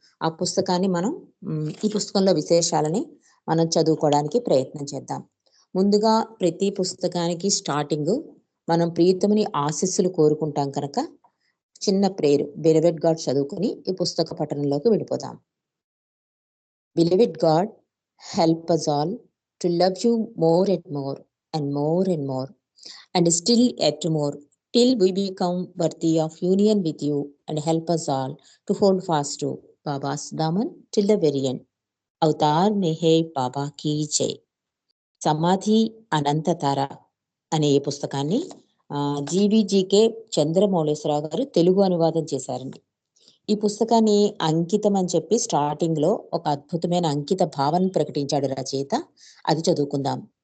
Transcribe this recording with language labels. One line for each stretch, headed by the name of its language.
Telugu: ఆ పుస్తకాన్ని మనం ఈ పుస్తకంలో విశేషాలని మనం చదువుకోవడానికి ప్రయత్నం చేద్దాం. ముందుగా ప్రతి పుస్తకానికి స్టార్టింగ్ మనం ప్రియతముని ఆశీస్సులు కోరుకుంటాం కనుక చిన్న ప్రేయర్ బిలవెడ్ గాడ్ చదువుకుని ఈ పుస్తక పఠనంలోకి వెళ్ళిపోదాం.
English: Beloved God, help us all to love you more and more and more and more and still yet more till we become worthy of union with you, and help us all to hold fast to Baba's daman till the very end.
Hindi: Avatar Meher Baba key జై.
Telugu: సమాధి అనంత తార అనే ఈ పుస్తకాన్ని జీవీజీకే చంద్రమౌళేశ్వరరావు గారు తెలుగు అనువాదం చేశారండి. ఈ పుస్తకాన్ని అంకితం అని చెప్పి స్టార్టింగ్ లో ఒక అద్భుతమైన అంకిత భావన ప్రకటించాడు రచయిత. అది చదువుకుందాం.